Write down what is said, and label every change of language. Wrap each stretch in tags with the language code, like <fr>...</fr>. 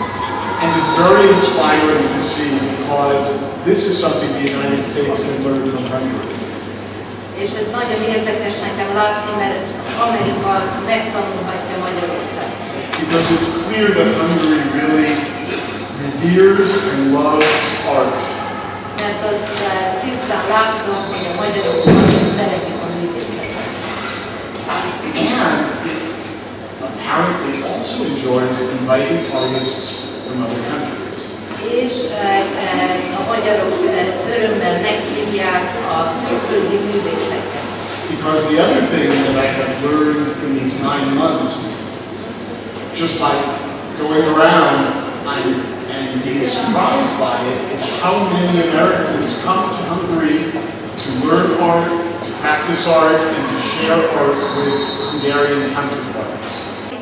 <en>And it's very inspiring to see, because this is something the United States can learn from Hungary.</en> <hu>És ez nagyon érdekes nekem látni, mert ezt Amerika megtanulhatja Magyarországon.</hu> <en>Because it's clear that Hungary really reveres and loves art.</en> <hu>Mert az tisztán látom, hogy a magyarok nagyon szeretik a művészetet.</hu> <en>And it apparently also enjoys inviting artists from other countries.</en> <hu>És a magyarok örömmel meghívják a külföldi művészeket.</hu> <en>Because the other thing that I have learned in these 9 months, just by going around and being surprised by it, is how many Americans come to Hungary to learn art, to practice art and to share art with Hungarian counterparts.</en>